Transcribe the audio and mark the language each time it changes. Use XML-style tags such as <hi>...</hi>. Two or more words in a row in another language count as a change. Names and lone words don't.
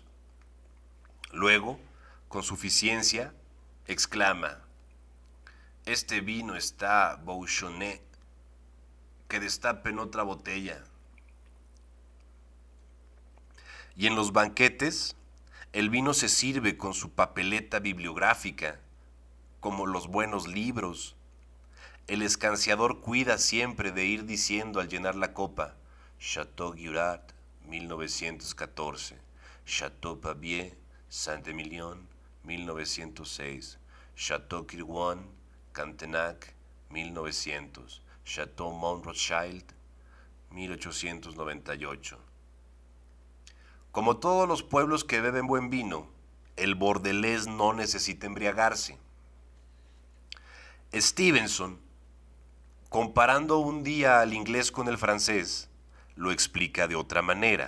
<es>Luego, con suficiencia, exclama: este vino está bouchonné, que destapen otra botella. Y en los banquetes, el vino se sirve con su papeleta bibliográfica, como los buenos libros. El escanciador cuida siempre de ir diciendo al llenar la copa: Chateauguirard, 1914, Chateau Pavier, Saint-Emilion, 1906, Chateau Kirwan, Cantenac, 1900, Chateau Mont Rothschild, 1898. Como todos los pueblos que beben buen vino, el bordelés no necesita embriagarse. Stevenson, comparando un día al inglés con el francés, lo explica de otra manera.</es>